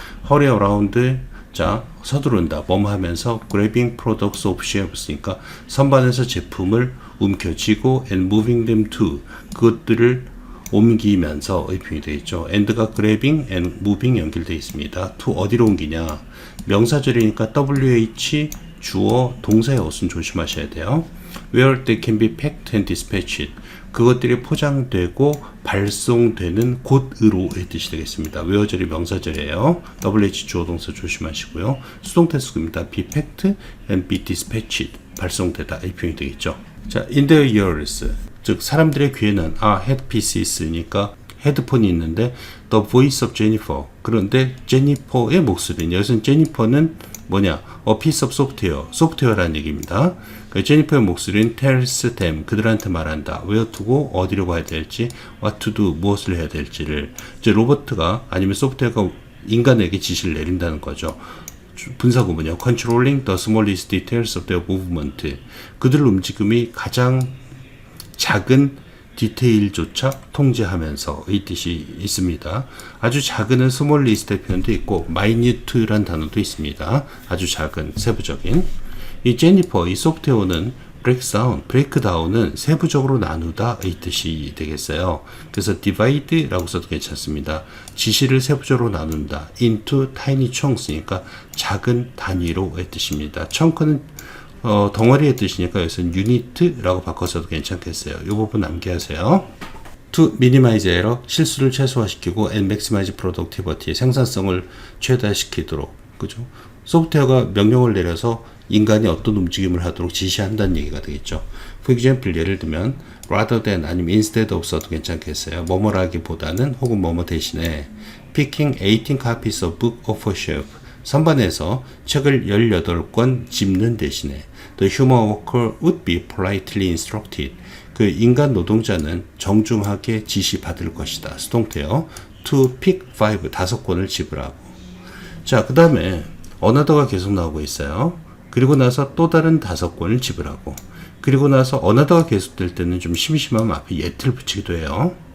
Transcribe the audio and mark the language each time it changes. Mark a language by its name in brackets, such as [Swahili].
[English] hurry around, [Korean] 자, 서두른다. 뭐뭐 하면서 [English] grabbing products off shelves [Korean] 니까 선반에서 제품을 움켜쥐고 [English] and moving them to, [Korean] 그것들을 옮기면서의 표현이 되겠죠. [English] and가 grabbing and moving [Korean] 연결되어 있습니다. to 어디로 옮기냐? 명사절이니까 WH 주어 동사의 어순 조심하셔야 돼요. [English] Where they can be packed and dispatched. [Korean] 그것들이 포장되고 발송되는 곳으로의 뜻이 되겠습니다. where절이 명사절이에요. WH 주어 동사 조심하시고요. 수동태수입니다. [English] be packed and be dispatched. [Korean] 발송되다 이 표현이 되겠죠. 자, [English] in their ears. [Korean] 즉 사람들의 귀에는 headpieces니까 헤드폰이 있는데 [English] the voice of Jennifer. [Korean] 그런데 제니퍼의 목소리는, 여기서는 제니퍼는 뭐냐? [English] A piece of software, [Korean] 소프트웨어라는 얘기입니다. 제니퍼의 목소리는 [English] tells them, [Korean] 그들한테 말한다. [English] where to go, [Korean] 어디로 가야 될지, [English] what to do, [Korean] 무엇을 해야 될지를. 이제 로봇가 아니면 소프트웨어가 인간에게 지시를 내린다는 거죠. 분사구문이요. [English] controlling the smallest details of their movement. [Korean] 그들 움직임이 가장 작은 디테일조차 통제하면서 이 뜻이 있습니다. 아주 작은은 small list의 표현도 있고 minute란 단어도 있습니다. 아주 작은, 세부적인. 이 제니퍼, 이 소프트웨어는 breakdown은 세부적으로 나누다 이 뜻이 되겠어요. 그래서 divide라고 써도 괜찮습니다. 지시를 세부적으로 나눈다. into tiny chunks니까 작은 단위로의 뜻입니다. chunk는 덩어리의 뜻이니까 여기서는 unit라고 바꿔서도 괜찮겠어요. 이 부분 암기하세요. [English] To minimize error, [Korean] 실수를 최소화시키고 [English] and maximize productivity, [Korean] 생산성을 최다시키도록. 그죠? 소프트웨어가 명령을 내려서 인간이 어떤 움직임을 하도록 지시한다는 얘기가 되겠죠. [English] For example, [Korean] 예를 들면 [English] rather than 아니면 instead of [Korean] 써도 괜찮겠어요. 뭐뭐라기보다는 혹은 뭐뭐 대신에 [English] picking 18 copies of book off a shelf, [Korean] 선반에서 책을 18권 집는 대신에 [English] the human worker would be politely instructed. [Korean] 그 인간 노동자는 정중하게 지시받을 것이다. 수동태요. [English] to pick [Korean] 5권을 집으라고. 자, 그 다음에 another가 계속 나오고 있어요. 그리고 나서 또 다른 5권을 집으라고. 그리고 나서 another가 계속될 때는 좀 심심하면 앞에 yet를 붙이기도 해요.